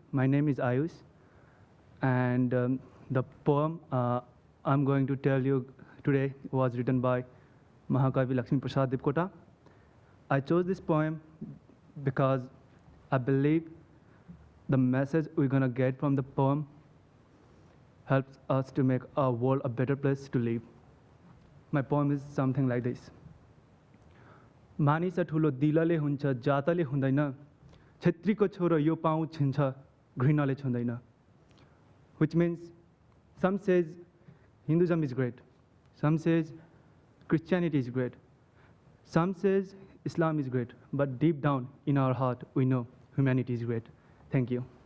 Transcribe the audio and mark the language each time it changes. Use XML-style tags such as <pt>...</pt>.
<en>My name is Ayush, and the poem I'm going to tell you today was written by Mahakavi Lakshmi Prasad Dipkota. I chose this poem because I believe the message we're going to get from the poem helps us to make our world a better place to live. My poem is something like this.</en> <ne>मानिस ठुलो दिलले हुन्छ जातले हुँदैन छेत्रीको छोरो यो पाउ छिन्छ घृणाले छुँदैन.</ne> <en>Which means some says Hinduism is great, some says Christianity is great, some says Islam is great, but deep down in our heart we know humanity is great. Thank you.</en>